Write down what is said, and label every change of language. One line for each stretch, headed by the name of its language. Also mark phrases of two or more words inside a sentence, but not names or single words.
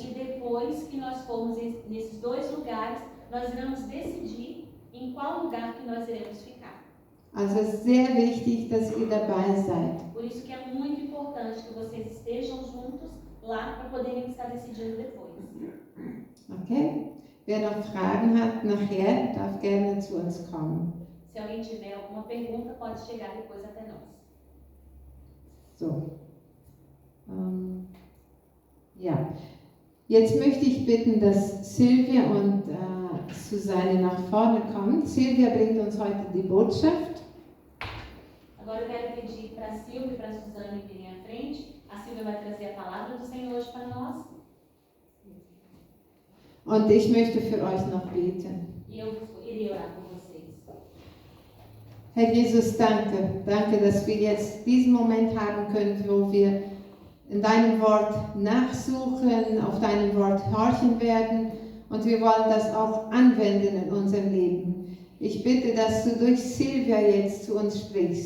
Portuguese: E depois que nós formos nesses dois lugares, nós iremos decidir em qual lugar que nós iremos ficar.
German: Also es ist sehr wichtig, dass ihr dabei seid.
Portuguese: Por isso que é muito importante que vocês estejam juntos lá para poderem estar decidindo depois. Okay?
German: Wer noch Fragen hat nachher, darf gerne zu uns kommen.
Portuguese: Se alguém tiver alguma pergunta, pode chegar depois até nós.
German: So. Ja. Jetzt möchte ich bitten, dass Silvia und Susanne nach vorne kommen. Silvia bringt uns heute die Botschaft.
Portuguese: Agora eu quero pedir para a Silvia e para a Suzane virem à frente. A Silvia vai trazer a palavra do Senhor hoje para nós.
German: Und ich möchte für euch noch beten.
Portuguese: E eu irei orar por vocês.
German: Herr Jesus, danke. Danke, dass wir jetzt diesen Moment haben können, wo wir in deinem Wort nachsuchen, auf deinem Wort horchen werden. Und wir wollen das auch anwenden in unserem Leben. Ich bitte, dass du durch Silvia jetzt zu uns sprichst.